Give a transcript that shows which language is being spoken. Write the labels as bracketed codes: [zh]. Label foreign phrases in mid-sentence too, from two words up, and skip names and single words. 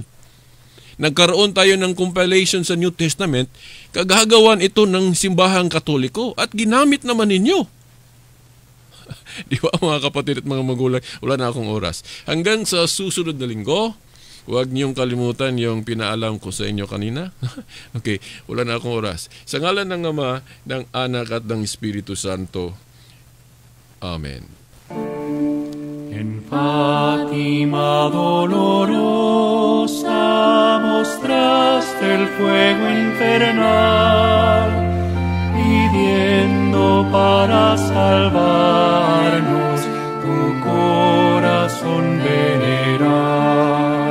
[tl] Nagkaroon tayo ng compilation sa New Testament, kagagawan ito ng simbahang Katoliko at ginamit naman ninyo. Di ba mga kapatid at mga magulang, wala na akong oras. Hanggang sa susunod na linggo, huwag niyong kalimutan yung pinaalam ko sa inyo kanina. Okay, wala na akong oras. Sa ngalan ng Ama, ng Anak at ng Espiritu Santo. Amen. [es] En Fátima dolorosa mostraste el fuego infernal, pidiendo para salvarnos tu corazón venerar.